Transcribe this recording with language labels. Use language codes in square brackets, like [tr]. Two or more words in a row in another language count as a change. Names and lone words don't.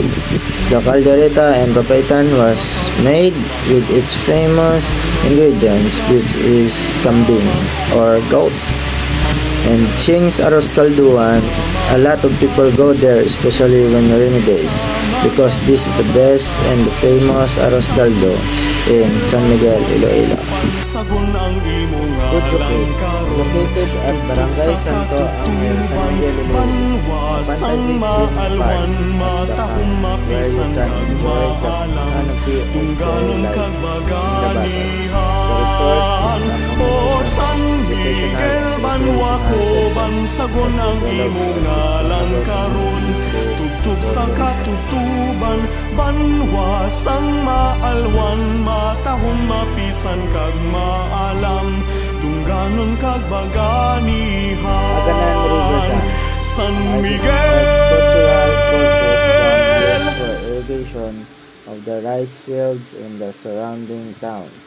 [en] The caldereta and papaitan was made with its famous ingredients, which is kambing or goat. And Ching's Arroz Calduan, a lot of people go there, especially when rainy days, because this is the best and the famous Arroz Caldo in San Miguel, Iloilo. Kuchukit, located at Barangay Santo Angel, San Miguel, Iloilo, a fantasy theme park at the camp where you can enjoy the canopy of fairy lights in the background. The resort is accommodation, educational and [hil] bansagon ang imong ngalan karon, tugtog sa katutuban, banwa sang maalwan, matahong mapisan kag maalam, tungganon kag baganihan. [en] San Miguel, for irrigation of the rice fields in the surrounding town.